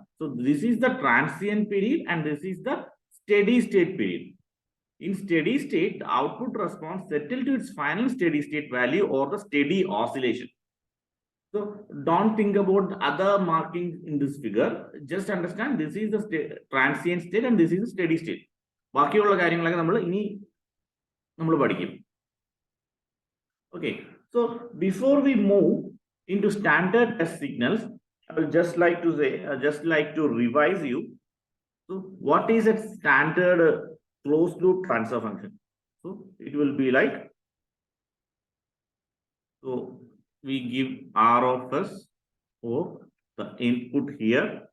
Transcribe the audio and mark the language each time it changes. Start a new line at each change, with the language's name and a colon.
English: So this is the transient period and this is the steady state period. In steady state, the output response settle to its final steady state value or the steady oscillation. So don't think about the other markings in this figure. Just understand this is the transient state and this is the steady state.
Malayalam: ബാക്കിയുള്ള കാര്യങ്ങളൊക്കെ നമ്മൾ ഇനി നമ്മൾ പഠിക്കും.
English: Okay, so before we move into standard test signals, I would just like to say, revise you. So what is a standard closed loop transfer function? So it will be like, so we give R of S for the input here.